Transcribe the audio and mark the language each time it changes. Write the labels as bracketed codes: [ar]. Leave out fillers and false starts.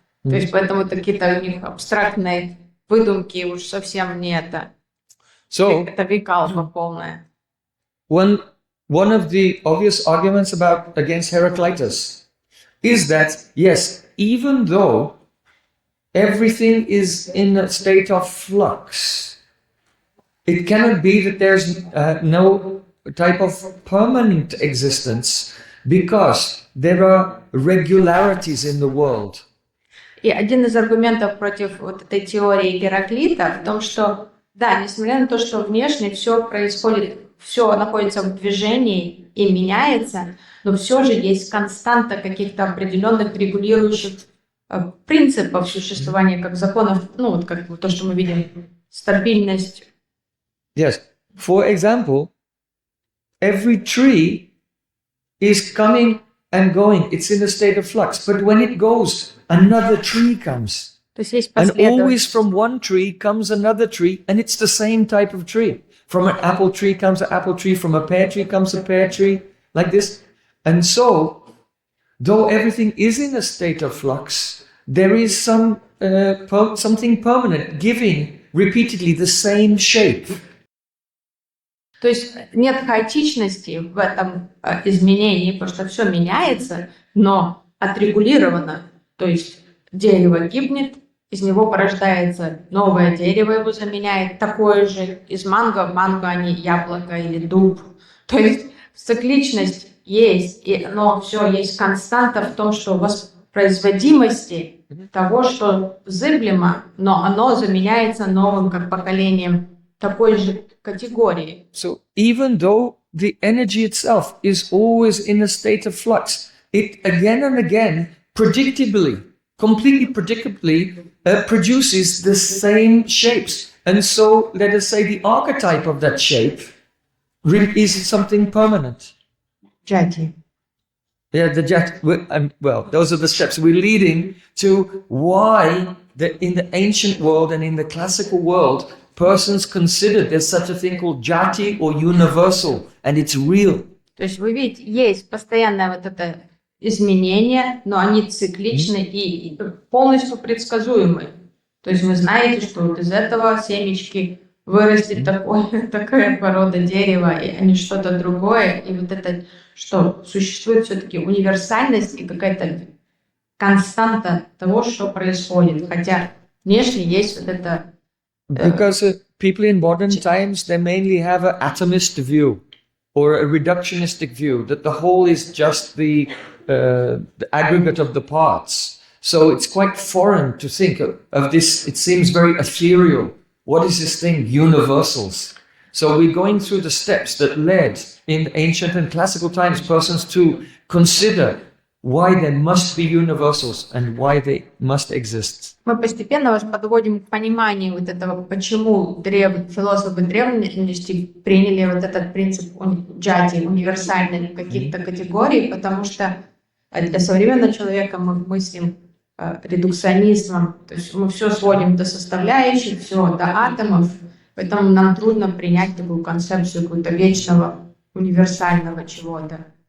[ru] То есть поэтому какие-то у них абстрактные выдумки уж совсем не это. [en] So, [ru] Это викалпа полная. [en] one of the obvious arguments against Heraclitus is that, yes, even though everything is in a state of flux, it cannot be that there's no type of permanent existence because there are regularities in the world. [ru] И один из аргументов против вот этой теории Гераклита в том, что, да, несмотря на то, что внешне все происходит, все находится в движении и меняется, но все же есть константа каких-то определенных регулирующих принципов существования, как законов, ну вот как то, что мы видим, стабильность. [en] Yes. For example, every tree is coming and going. It's in a state of flux. But when it goes, another tree comes. [ru] То есть есть [en] And always [ru] последовательность. [en] from one tree comes another tree, and it's the same type of tree. From an apple tree comes an apple tree, from a pear tree comes a pear tree, like this. And so, though everything is in a state of flux, there is something permanent, giving repeatedly the same shape. [ru] То есть нет хаотичности в этом изменении, потому что все меняется, но отрегулировано. То есть дерево гибнет, из него порождается новое дерево, его заменяет такое же, из манго в манго, а не яблоко или дуб. То есть цикличность есть, но все есть константа в том, что воспроизводимости того, что зыблемо, но оно заменяется новым как поколением такой же категории. [en] So even though the energy itself is always in a state of flux, it again and again, completely predictably, produces the same shapes. And so, let us say the archetype of that shape is something permanent. [ru] Джати. [en] Yeah, well, those are the steps. We're leading to why in the ancient world and in the classical world, persons considered there's such a thing called jati or universal, and it's real. [ru] То есть вы видите, есть постоянное вот это изменение, но они цикличны и полностью предсказуемы. То есть вы знаете, что вот из этого семечки вырастет такая порода дерева, а не что-то другое. И вот это, что существует все-таки универсальность и какая-то константа того, что происходит. Хотя внешне есть вот это... [en] Because people in modern times, they mainly have an atomist view. or a reductionistic view that the whole is just the aggregate of the parts. So it's quite foreign to think of this. It seems very ethereal. What is this thing? Universals. So we're going through the steps that led in ancient and classical times persons to consider why there must be universals and why they must exist. [ru] Мы постепенно вас подводим к пониманию вот этого, почему философы древности приняли вот этот принцип джати, универсальных каких-то категорий, потому что для современного человека мы мыслим редукционизмом, то есть мы все сводим до составляющих, все до атомов, поэтому нам трудно принять такую концепцию какого-то вечного, универсального чего-то.